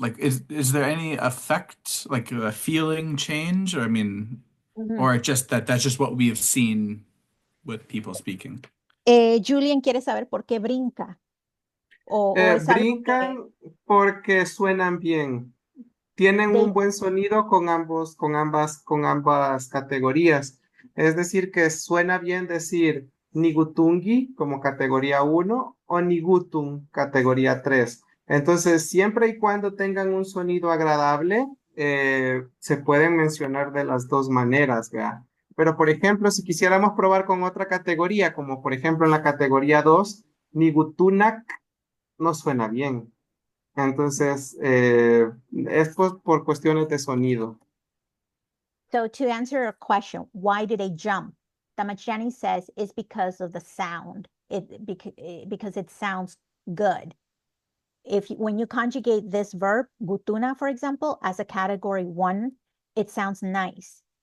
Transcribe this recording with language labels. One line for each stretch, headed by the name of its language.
English: Like, is there any effect, like a feeling change, or I mean, Mhm. or just that's just what we have seen with people speaking?
Spanish: Julian quiere saber por qué brinca. O es algo que Brincan porque suenan bien. Tienen
English: they
Spanish: un buen sonido con ambas categorías. Es decir, que suena bien decir Nigutungi como categoría 1 o Nigutun categoría 3. Entonces, siempre y cuando tengan un sonido agradable, se pueden mencionar de las dos maneras, ¿verdad? Pero, por ejemplo, si quisiéramos probar con otra categoría, como por ejemplo en la categoría 2, Nigutunak no suena bien. Entonces, es por cuestiones de sonido.
English: So to answer your question, why do they jump? Damachani says it's because of the sound. Because it sounds good. When you conjugate this verb, gutuna, for example, as a category 1, it sounds nice.